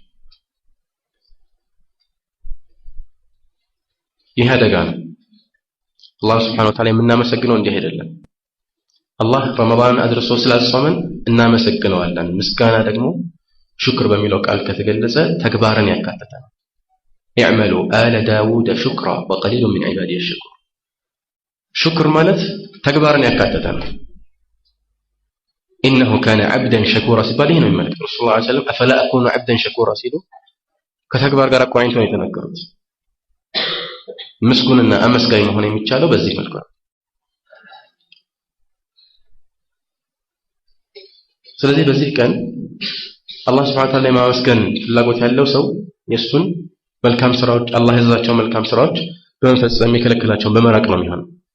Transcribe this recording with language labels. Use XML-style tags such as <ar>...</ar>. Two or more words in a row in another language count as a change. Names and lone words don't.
<am>ይህ አደጋ ነው። አላህ</am> <ar>سبحانه وتعالى</ar> <am>የምናመሰግነው እንዲህ አይደለም። አላህ ረመዳንን አድርሶ ስላጾመን እናመሰግነዋለን። ምስጋና ደግሞ ሽክር በሚለው ቃል ከተገለጸ ተግባርን ያካትታል።</am> <ar>اعملوا آل داود شكرا وقليل من عبادي الشكور።</ar> <am>ሽክር ማለት ተግባርን ያካትታል።</am> <ar>إنه كان عبدا شكورا</ar> <am>ሲባል ይሄ ነው የሚመለከተው።</am> <ar>رسول الله صلى الله عليه وسلم أفلا أكون عبدا شكورا</ar> <am>ሲሉ ከተግባር ጋር አቆራኝተው ነው የተናገሩት። ምስጉንና አመስጋኝ መሆን የሚቻለው በዚህ መልኩ ነው። ስለዚህ በዚህ ቀን አላህ</am> <ar>سبحانه وتعالى</ar> <am>የማመስገን ፍላጎት ያለው ሰው የሱን መልካም ስራዎች አላህ ያዘዛቸው መልካም ስራዎች በመፈጸም የከለከላቸውን በመራቅ ነው የሚሆነው።</am>